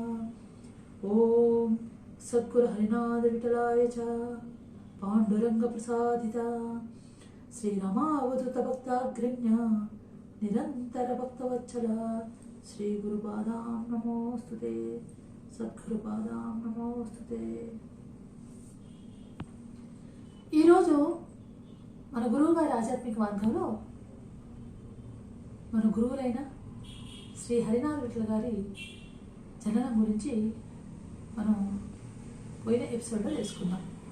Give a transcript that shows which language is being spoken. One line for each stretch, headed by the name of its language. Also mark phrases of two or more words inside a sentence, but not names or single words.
Sanskrit: ओम सद्गुरु हरिनाथ विठलाय च पांडुरंग प्रसादिता श्रीरामावधूत भक्ताग्रण्य निरंतर भक्तवत्सला श्री गुरुपादां नमोस्तुते सद्गुरुपादां नमोस्तुते।
Telugu: ఈరోజు మన గురువు గారి ఆధ్యాత్మిక మార్గంలో మన గురువులైన శ్రీ హరినాథ విఠల గారి జననం గురించి మనం పోయిన ఎపిసోడ్లో తెలుసుకుందాం.